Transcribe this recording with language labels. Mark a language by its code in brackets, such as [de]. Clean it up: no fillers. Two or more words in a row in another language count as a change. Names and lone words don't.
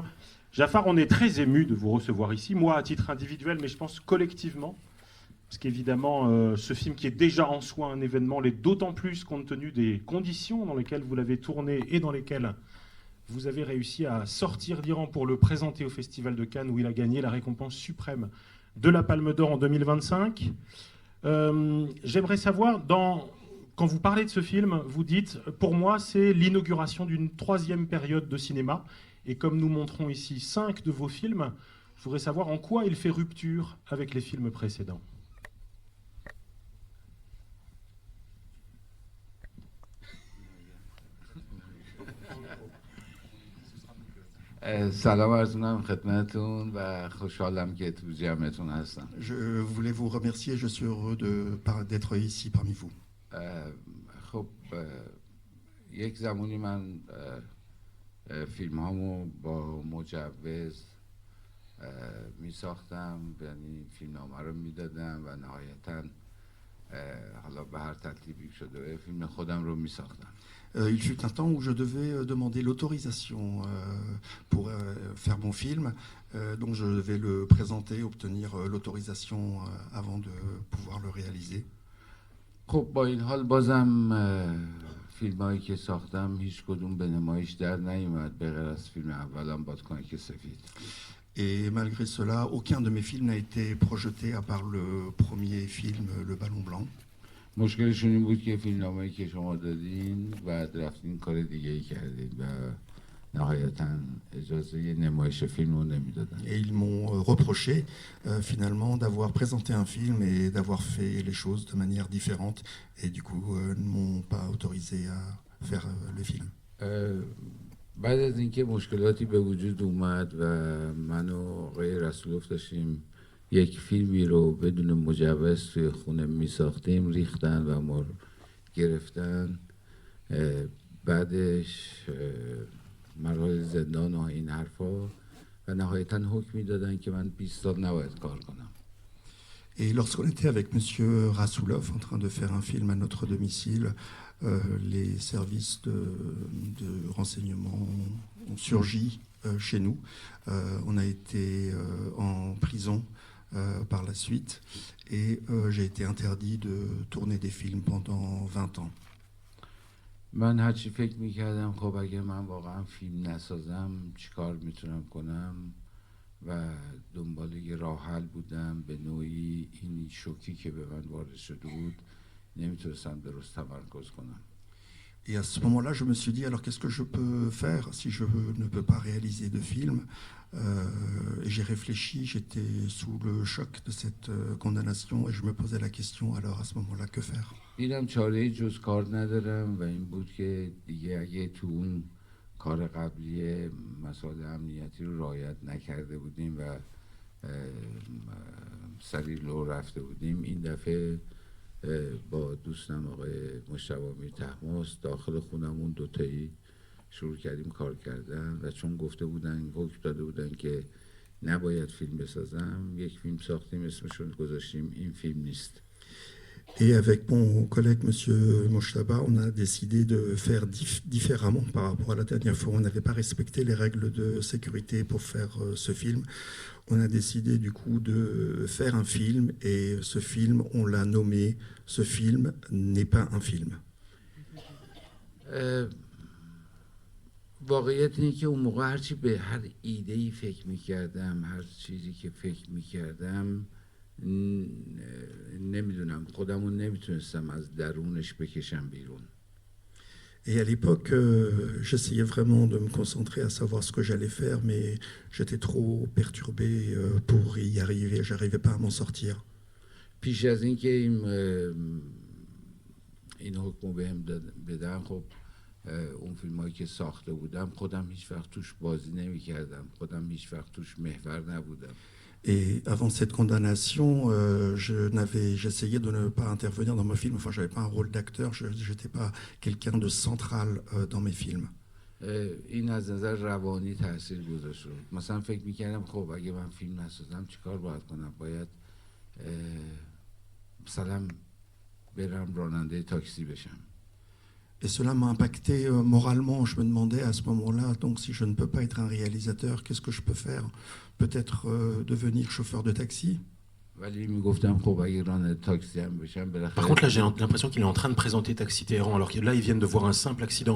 [fr] Jafar, on est très ému de vous recevoir ici, moi à titre individuel, mais je pense collectivement, parce qu'évidemment, ce film qui est déjà en soi un événement l'est d'autant plus compte tenu des conditions dans lesquelles vous l'avez tourné et dans lesquelles vous avez réussi à sortir d'Iran pour le présenter au Festival de Cannes où il a gagné la récompense suprême de la Palme d'Or en 2025. J'aimerais savoir, quand vous parlez de ce film, vous dites, pour moi, c'est l'inauguration d'une 3e période de cinéma. Et comme nous montrons ici 5 de vos films, je voudrais savoir en quoi il fait rupture avec les films précédents. [fa] سلام عرض می‌کنم خدمتتون و خوشحالم که تو جمعتون هستم. [fr] Je voulais vous remercier, je suis heureux d'être ici parmi vous. [fa] خب یک زمانی من فیلم‌هامو با مجوز می‌ساختم، یعنی فیلمنامه رو می‌دادم و نهایتاً حالا به هر ترتیبی شده فیلم خودم رو می‌ساختم. [fr] Il fut un temps où je devais demander l'autorisation pour faire mon film, donc je devais le présenter, obtenir l'autorisation avant de pouvoir le réaliser. [fa] خب با این حال بازم فیلمایی که ساختم هیچ کدوم به نمایش در نیومد به غیر از فیلم اولم بادکنک سفید. [fr] Et malgré cela, aucun de mes films n'a été projeté à part le premier film, Le Ballon Blanc. [fa] مشکلشون این بود که فیلمنامه‌ای که شما دادین بعد رفتین کار دیگه‌ای کردین و نهایتاً اجازه نمایش فیلم رو نمیدادن. [fr] Et ils m'ont reproché finalement d'avoir présenté un film et d'avoir fait les choses de manière différente et du coup ne m'ont pas autorisé à faire le film. [fa] بعد از اینکه مشکلاتی به وجود اومد و من و آقای رسولوف داشتیم یک فیلمی رو بدون مجوز توی خونه میساختیم، ریختن و ما رو گرفتن. بعدش مراحل زندان و این حرفا و نهایتاً حکم میدادن که من 20 سال نباید کار کنم. [fr] Et lorsqu'on était avec Monsieur Rassoulov en train de faire un film à notre domicile, les services de renseignement ont surgi chez nous. On a été en prison par la suite et j'ai été interdit de tourner des films pendant 20 ans. [fa] من هرچی فکر میکردم خب اگه من واقعا فیلم نسازم چیکار میتونم کنم و دنبال یه راه حل بودم. به نوعی این شوکی که به من وارد شده بود نمیتونستم درست تمرکز کنم. [fr] Et à ce moment-là, je me suis dit, alors qu'est-ce que je peux faire si je ne peux pas réaliser de film et j'ai réfléchi, j'étais sous le choc de cette condamnation et je me posais la question, alors à ce moment-là, que faire? [fa] دیدم چاره‌ای جز کار ندارم و این بود که دیگه اگه تو اون کار قبلی مسائل امنیتی رو رعایت نکرده بودیم و سری لو رفته بودیم، این دفعه با دوستم آقای مجتبی امیر طهماسب داخل خونمون دوتایی شروع کردیم کار کردن و چون گفته بودن حکم داده بودن که نباید فیلم بسازم، یک فیلم ساختیم، اسمشون گذاشتیم این فیلم نیست. [fr] Et avec mon collègue, Monsieur Mojtaba, on a décidé de faire différemment par rapport à la dernière fois. On n'avait pas respecté les règles de sécurité pour faire ce film. On a décidé du coup de faire un film et ce film, on l'a nommé « Ce film n'est pas un film ». [fa] واقعیت اینه که اون موقع هرچی به هر ایده‌ای فکر می‌کردم، هر چیزی که فکر می‌کردم، نمیدونم خودمون نمیتونستم از درونش بکشم بیرون. [fr] Et à l'époque, j'essayais vraiment de me concentrer à savoir ce que j'allais faire, mais j'étais trop perturbé pour y arriver. J'arrivais pas à m'en sortir. [fa] پیش از اینکه این حکم بهم بدن، خب اون فیلمایی که ساخته بودم خودم هیچ وقت توش بازی نمی‌کردم، خودم هیچ وقت توش محور نبودم. [fr] Et avant cette condamnation, j'essayais de ne pas intervenir dans mes films. Enfin, j'avais pas un rôle d'acteur. Je n'étais pas quelqu'un de central dans mes films. [fa] این از نظر روانی تاثیر گذاشت. مثلا فکر می‌کردم خب اگه من فیلم نسازم چیکار باید کنم؟ باید مثلا برم راننده تاکسی بشم. [fr] Et cela m'a impacté moralement. Je me demandais à ce moment-là, donc si je ne peux pas être un réalisateur, qu'est-ce que je peux faire? Peut-être devenir chauffeur de taxi. Par contre, là, j'ai l'impression qu'il est en train de présenter Taxi Téhéran, alors que là, ils viennent de voir un simple accident.